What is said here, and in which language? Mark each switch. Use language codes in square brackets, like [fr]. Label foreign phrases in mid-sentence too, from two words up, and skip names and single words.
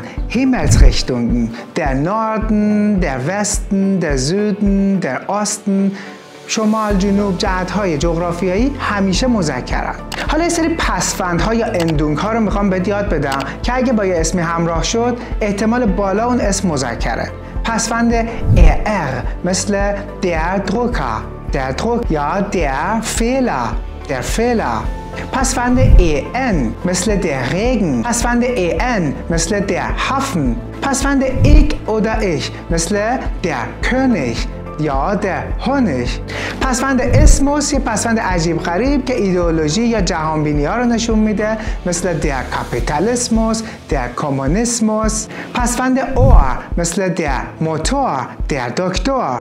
[de] Himmelsrichtungen، der Norden, der Westen, der Süden, der Osten. [fa] شمال، جنوب، جهت های جغرافیایی همیشه مذکرن. حالا یه سری پسفندها یا اندونگ ها رو میخوام بهت یاد بدم که اگه با یه اسمی همراه شد احتمال بالا اون اسم مذکره. پسفند er مثل [de] der Drucker، der Druck [fa] یا [de] der Fehler، der Fehler. [fa] پسفند en مثل [de] der Regen، [fa] پسفند en مثل [de] der Hafen. [fa] پسفند [de] ich oder ich [fa] مثل [de] der König [fa] یا [de] der Honig. [fa] پسفند اسموس یه پسفند عجیب غریب که ایدئولوژی یا جهانبینی ها رو نشون میده مثل [de] der Kapitalismus, der Kommunismus. [fa] پسفند اور مثل [de] der Motor, der Doktor.